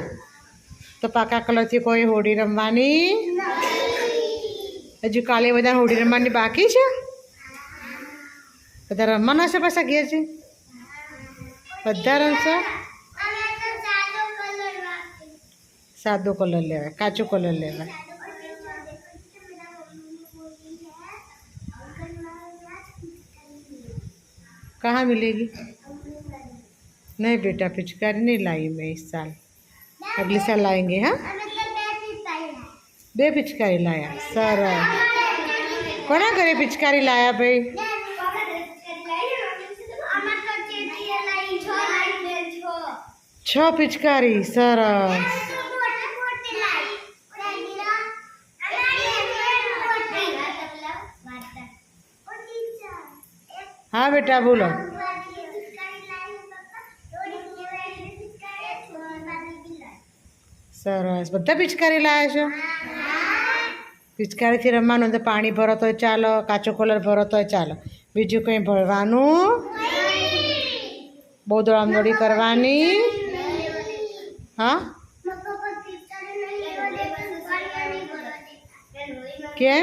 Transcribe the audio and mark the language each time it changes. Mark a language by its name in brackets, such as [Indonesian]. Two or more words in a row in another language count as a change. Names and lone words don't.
[Gujarati] તો પાકા કલરથી કોઈ હોળી રમવાની? હજુ કાલે બધા હોળી રમવાની બાકી છે. બધા રમવાના છે પાછા ઘેર છે? બધા રમશે? સાદો કલર લેવા, કાચો કલર લેવા. [Hindi] कहाँ मिलेगी? नहीं बेटा, पिचकारी नहीं लाई मैं इस साल. अगले साल लाएंगे. हाँ, 2 पिचकारी लाया. सरस. [Gujarati] કોના ઘરે પિચકારી લાયા ભાઈ? 6 પિચકારી. સરસ. [Hindi] हाँ बेटा बोलो. [Gujarati] सरस. બધા પિચકારી લાયા છો? પિચકારીથી રમવાનું તો પાણી ભરો તો ચાલો, કાચો કલર ભરો તો ચાલો, બીજું કંઈ ભરવાનું? બહુ દોડાદોડી કરવાની? હા, કેમ?